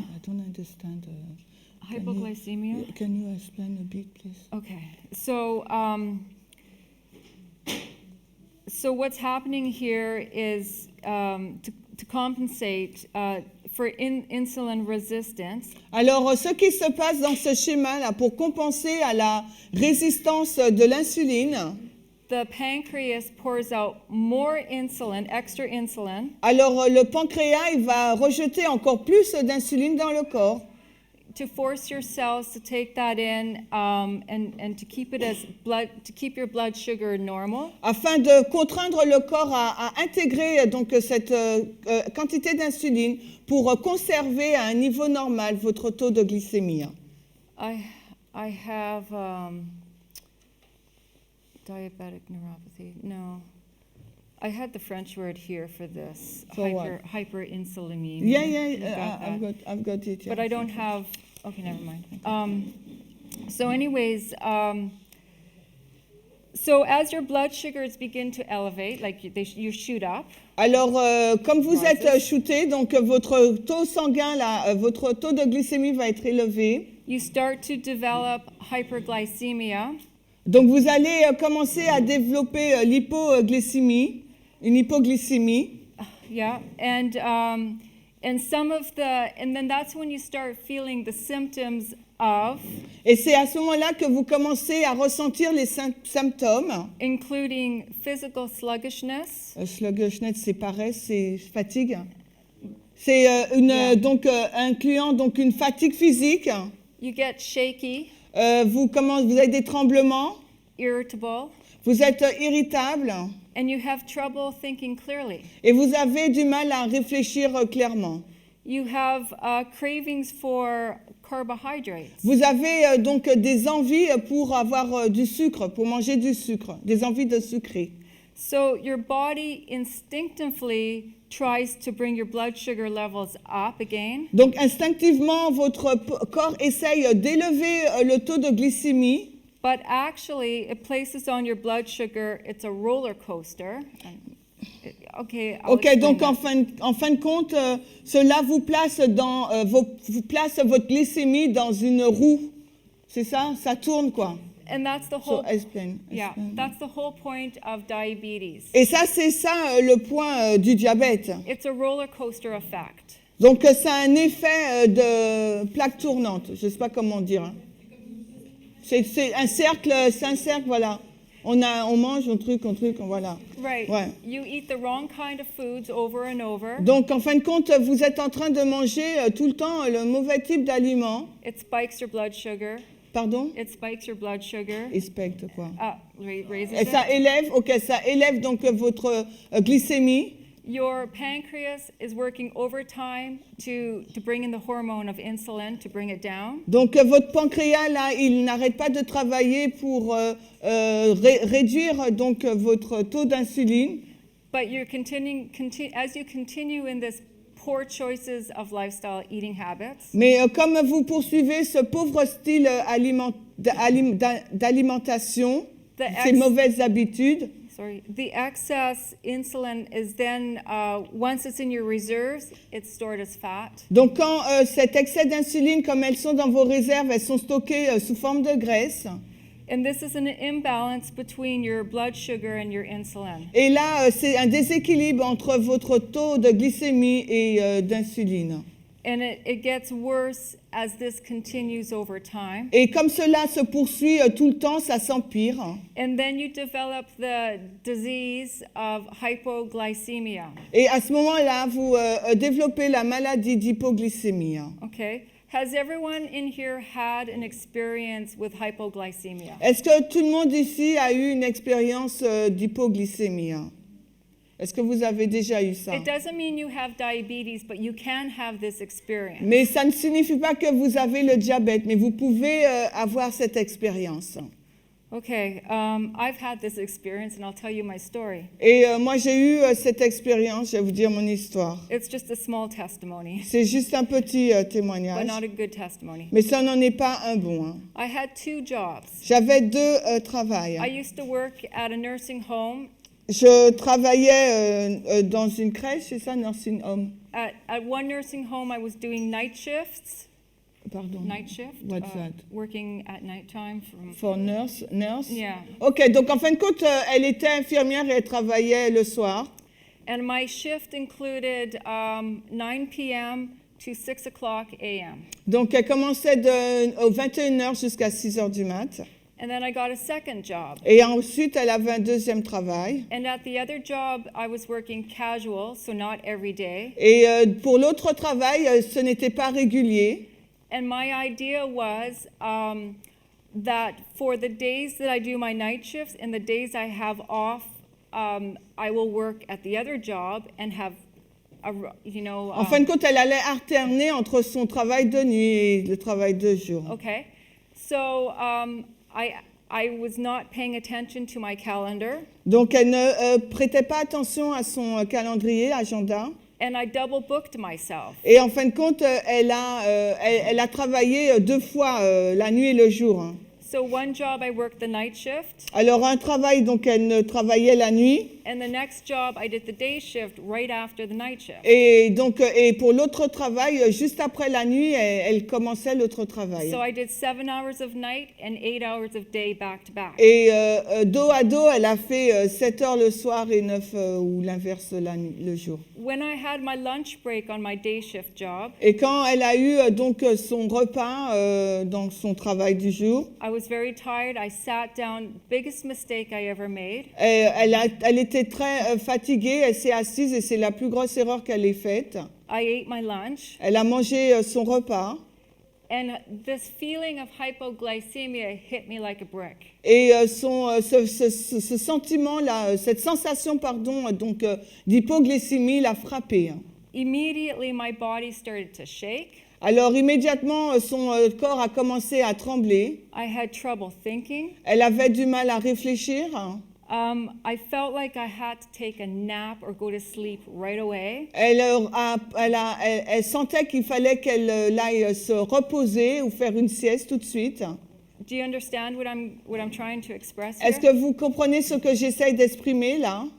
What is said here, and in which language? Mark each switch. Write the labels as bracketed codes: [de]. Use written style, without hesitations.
[en] I don't understand. hypoglycemia? Can you explain a bit, please? Okay, so what's happening here is to compensate for insulin resistance. [fr] Alors, ce qui se passe dans ce schéma-là, pour compenser à la résistance de l'insuline, [en] The pancreas pours out more insulin, extra insulin, [fr] alors le pancréas il va rejeter encore plus d'insuline dans le corps [en] to force your cells to take that in and to keep it as blood, to keep your blood sugar normal. [fr] afin de contraindre le corps à intégrer donc cette quantité d'insuline pour conserver à un niveau normal votre taux de glycémie. [en] I have diabetic neuropathy. No, I had the French word here for this. For what? Hyperinsulinemia. Yeah, You got that. I've got it. Yeah. But I don't have. Okay, never mind. So, anyways, so as your blood sugars begin to elevate, like you shoot up. [fr] Alors, comme vous êtes [en] Rises. [fr] shooté, donc votre taux sanguin, là, votre taux de glycémie va être élevé. [en] You start to develop hyperglycemia. [fr] Donc, vous allez commencer à développer l'hypoglycémie, une hypoglycémie. [en] Yeah, and some of and then that's when you start feeling the symptoms of, [fr] Et c'est à ce moment-là que vous commencez à ressentir les symptômes. [en] including physical sluggishness, [fr] Sluggishness, c'est pareil, c'est fatigue. C'est [en] Yeah. [fr] donc incluant donc une fatigue physique. [en] you get shaky, [fr] Vous avez des tremblements. [en] irritable, [fr] Vous êtes irritable [en] and you have trouble thinking clearly. [fr] et vous avez du mal à réfléchir clairement. [en] You have cravings for carbohydrates. [fr] Vous avez donc des envies pour avoir du sucre, pour manger du sucre, des envies de sucrer. [en] So your body instinctively tries to bring your blood sugar levels up again, [fr] Donc instinctivement, votre corps essaye d'élever le taux de glycémie, [en] but actually it places on your blood sugar, it's a roller coaster. Okay, I'll Ok, explain [fr] donc [en] that. [fr] en fin de compte, cela vous place vous place votre glycémie dans une roue. C'est ça? Ça tourne quoi? [en] And that's the So whole explain. yeah, that's the whole point of diabetes. [fr] Et ça, c'est ça le point du diabète. [en] It's a roller coaster effect. [fr] Donc ça a un effet de plaque tournante. Je ne sais pas comment dire. Hein. C'est un cercle, voilà. On mange, on truc, voilà. [en] Right. [fr] Ouais. [en] You eat the wrong kind of foods over and over. [fr] Donc en fin de compte, vous êtes en train de manger tout le temps le mauvais type d'aliments. [en] It spikes your blood sugar. [fr] Pardon? [en] It spikes your blood sugar. [fr] Expecte quoi? [en] Raises [fr] Et ça élève donc votre glycémie. [en] Your pancreas is working overtime to bring in the hormone of insulin to bring it down. [fr] Donc votre pancréas là, il n'arrête pas de travailler pour réduire donc votre taux d'insuline. [en] But you're as you continue in this poor choices of lifestyle eating habits. [fr] Mais comme vous poursuivez ce pauvre style d'alimentation, ces mauvaises habitudes. [en] The excess insulin is then, once it's in your reserves, it's stored as fat. [fr] Donc quand cet excès d'insuline, comme elles sont dans vos réserves, elles sont stockées sous forme de graisse. [en] And this is an imbalance between your blood sugar and your insulin. [fr] Et là, c'est un déséquilibre entre votre taux de glycémie et d'insuline. [en] And it gets worse as this continues over time. [fr] Et comme cela se poursuit tout le temps, ça s'empire. [en] And then you develop the disease of hypoglycemia. [fr] Et à ce moment-là, vous développez la maladie d'hypoglycémie. [en] Okay. Has everyone in here had an experience with hypoglycemia? [fr] Est-ce que tout le monde ici a eu une expérience d'hypoglycémie? Est-ce que vous avez déjà eu ça? [en] It doesn't mean you have diabetes, but you can have this experience. [fr] Mais ça ne signifie pas que vous avez le diabète, mais vous pouvez avoir cette expérience. [en] Okay, I've had this experience and I'll tell you my story. [fr] Et moi j'ai eu cette expérience, je vais vous dire mon histoire. [en] It's just a small testimony, [fr] C'est juste un petit [en] but [fr] témoignage, [en] not a good testimony. [fr] mais ça n'en est pas un bon. Hein. [en] I had 2 jobs. [fr] J'avais 2 travails. [en] I used to work at a nursing home. [fr] Je travaillais dans une crèche, c'est ça, [en] nursing home? At one nursing home, I was doing night shifts. [fr] Pardon. [en] Night shift. What's that? Working at nighttime from. For nurse? Yeah. [fr] Ok, donc en fin de compte, elle était infirmière et elle travaillait le soir. [en] And my shift included 9 p.m. to 6 o'clock a.m. [fr] Donc elle commençait aux 21h jusqu'à 6h du mat. [en] And then I got a second job. [fr] Et ensuite, elle avait un deuxième travail. [en] And at the other job, I was working casual, so not every day. [fr] Et pour l'autre travail, ce n'était pas régulier. [en] And my idea was that for the days that I do my night shifts and the days I have off, I will work at the other job and have, [fr] En fin de compte, elle allait alterner entre son travail de nuit et le travail de jour. [en] Okay. So I was not paying attention to my calendar. [fr] Donc, elle ne prêtait pas attention à son calendrier, agenda. [en] And I double booked myself. [fr] Et en fin de compte, elle a travaillé 2 fois, la nuit et le jour. Hein. [en] So one job I worked the night shift. [fr] Alors, un travail, donc, elle travaillait la nuit. [en] And the next job I did the day shift right after the night shift. [fr] Et donc, et pour l'autre travail, juste après la nuit, elle commençait l'autre travail. [en] So I did 7 hours of night and 8 hours of day back to back. [fr] Et dos à dos, elle a fait 7 heures le soir et 9 ou l'inverse le jour. [en] When I had my lunch break on my day shift job, [fr] Et quand elle a eu donc son repas dans son travail du jour, [en] I was very tired. I sat down, biggest mistake I ever made. [fr] elle était très fatiguée, elle s'est assise et c'est la plus grosse erreur qu'elle ait faite. [en] I ate my lunch, [fr] Elle a mangé son repas [en] and this feeling of hypoglycemia hit me like a brick. [fr] et ce sentiment-là, cette sensation, pardon, donc d'hypoglycémie l'a frappée. [en] Immediately, my body started to shake. [fr] Alors immédiatement, son corps a commencé à trembler. [en] I had trouble thinking. [fr] Elle avait du mal à réfléchir. [en] I felt like I had to take a nap or go to sleep right away. [fr] Elle sentait qu'il fallait qu'elle aille se reposer ou faire une sieste tout de suite. [en] Do you understand what I'm trying to express [fr] Est-ce [en] here? [fr] que vous comprenez ce que j'essaye d'exprimer là?